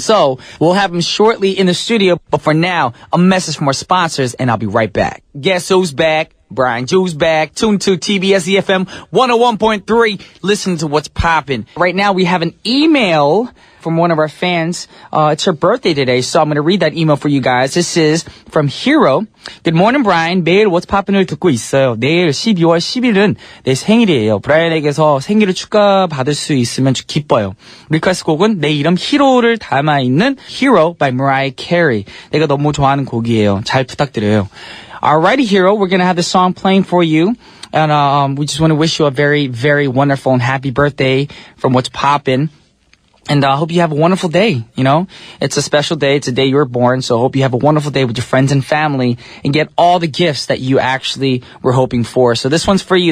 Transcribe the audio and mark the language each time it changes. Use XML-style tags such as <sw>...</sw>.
<en>So we'll have him shortly in the studio. But for now, a message from our sponsors, and I'll be right back. Guess who's back? Brian Jules back. Tune to TBS EFM 101.3. Listen to What's Poppin'. Right now, we have an email from one of our fans. It's her birthday today, so I'm going to read that email for you guys. This is from Hero. Good morning, Brian.</en> <ko>매일 What's Poppin'을 듣고 있어요. 내일 12월 10일은 내 생일이에요. 브라이언에게서 생일을 축하받을 수 있으면 기뻐요. 리퀘스트 곡은 내 이름 히로를 담아있는 Hero by Mariah Carey. 내가 너무 좋아하는 곡이에요. 잘 부탁드려요.</ko> <en>Alrighty, Hero, we're going to have this song playing for you. And we just want to wish you a very, very wonderful and happy birthday from What's Poppin'. And I hope you have a wonderful day, you know. It's a special day. It's a day you were born. So I hope you have a wonderful day with your friends and family and get all the gifts that you actually were hoping for. So this one's for you.</en>